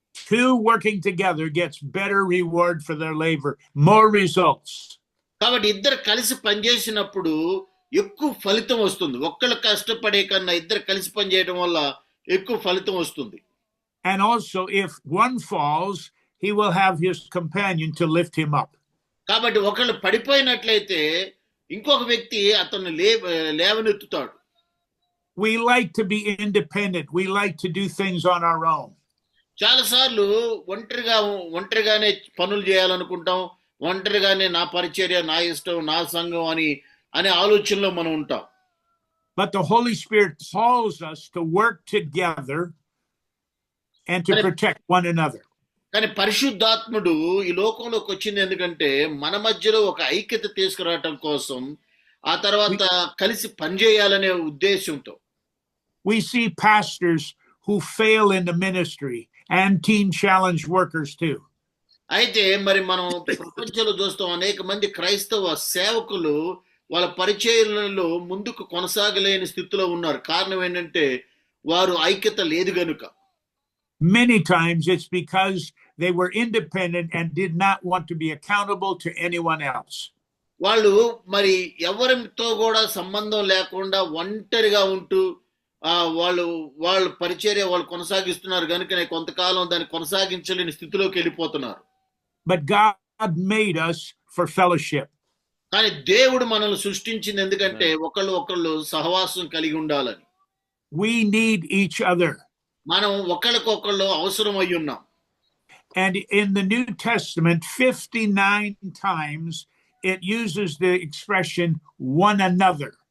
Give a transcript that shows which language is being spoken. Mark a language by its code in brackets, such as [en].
[en] Two working together gets better reward for their labor, more results. [te] కాబట్టి ఇద్దరు కలిసి పనిచేసినప్పుడు ఎక్కువ ఫలితం వస్తుంది. ఒక్కళ్ళు కష్టపడే కన్నా ఇద్దరు కలిసి పనిచేయడం వల్ల ఎక్కువ ఫలితం వస్తుంది. [en] And also if one falls, he will have his companion to lift him up. [te] కాబట్టి ఒకళ్ళు పడిపోయినట్లయితే ఇంకొక వ్యక్తి అతన్ని లేవనెత్తుతాడు. [en] We like to be independent. We like to do things on our own. [te] చాలాసార్లు ఒంటరిగానే పనులు చేయాలనుకుంటాం. ఒంటరిగానే నా పరిచర్య, నా ఇష్టం, నా సంఘం అనే ఆలోచనలో మనం ఉంటాం. [en] But the Holy Spirit calls us to work together and to protect one another. [te] కానీ పరిశుద్ధాత్ముడు ఈ లోకంలోకి వచ్చింది ఎందుకంటే మన మధ్యలో ఒక ఐక్యత తీసుకురావటం కోసం, ఆ తర్వాత కలిసి పనిచేయాలనే ఉద్దేశంతో. [en] We see pastors who fail in the ministry and teen challenge workers too. [te] అయితే మరి మనం ప్రపంచంలో చూస్తాం అనేక మంది క్రైస్తవ సేవకులు వాళ్ళ పరిచర్యలలో ముందుకు కొనసాగలేని స్థితిలో ఉన్నారు. కారణం ఏంటంటే వారు ఐక్యత లేదు గనుక. [en] Many times it's because they were independent and did not want to be accountable to anyone else. [te] వాళ్ళు మరి ఎవరితో కూడా సంబంధం లేకుండా ఒంటరిగా ఉంటూ వాళ్ళ పరిచర్య వాళ్ళు కొనసాగిస్తున్నారు కనుక కొంతకాలం దాన్ని కొనసాగించలేని స్థితిలోకి వెళ్ళిపోతున్నారు. [en] But God made us for fellowship. [te] కానీ దేవుడు మనల్ని సృష్టించింది ఎందుకంటే ఒకళ్ళు సహవాసం కలిగి ఉండాలని. [en] We need each other. [te] మనం ఒకళ్ళకొకళ్ళు అవసరం అయి ఉన్నాం. [en] And in the New Testament 59 times it uses the expression one another.